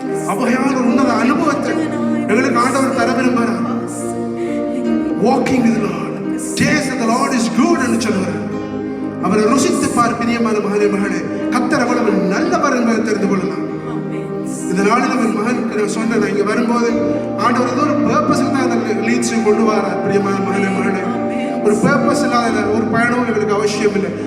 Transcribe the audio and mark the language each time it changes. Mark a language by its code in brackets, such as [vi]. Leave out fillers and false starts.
[ta] அவ்வகையான ஒரு உன்னத அனுபவத்தை எங்களுக்கு ஆண்டவர் தர விரும்புகிறார். [en] Walking with the Lord, taste that the Lord is good [ta] என்று சொல்வார். அவரை ருசித்து பார் பிரியமான மகனே, மகளே, கர்த்தர் அவ்வளவு நல்லவர் என்பதை தெரிந்து கொள்ளலாம். இந்த நாளில் என் மகனுக்கு நான் சொன்னேன், இங்கே வரும்போது ஆண்டவர் ஏதோ ஒரு பர்பஸுக்கு தான் எனக்கு லீட்ஸ் கொண்டு வரார். பிரியமான மகனே, மகளே, ஒரு பர்பஸ் இல்லாத ஒரு பயணம் எங்களுக்கு அவசியம் இல்லை.